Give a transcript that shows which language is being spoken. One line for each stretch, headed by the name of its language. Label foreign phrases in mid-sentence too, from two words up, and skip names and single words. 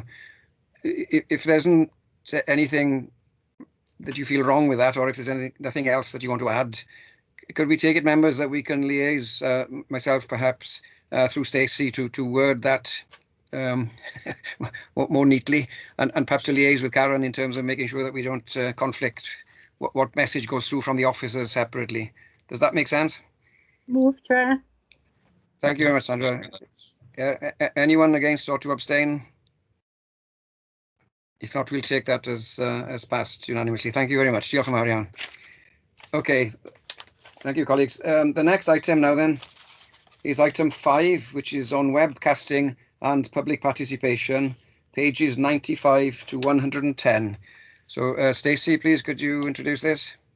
English: If there isn't anything that you feel wrong with that, or if there's nothing else that you want to add, could we take it, members, that we can liaise, myself perhaps, through Stacey to word that more neatly, and perhaps to liaise with Karen in terms of making sure that we don't conflict what message goes through from the officers separately. Does that make sense? Move, Chair. Thank you very much, Sandra. Anyone against or to abstain? If not, we'll take that as passed unanimously. Thank you very much.
Welsh: Diolch yn fawr iawn.
English: Okay, thank you, colleagues. The next item now then is item 5, which is on webcasting and public participation, pages 95 to 110. So, Stacey, please, could you introduce this?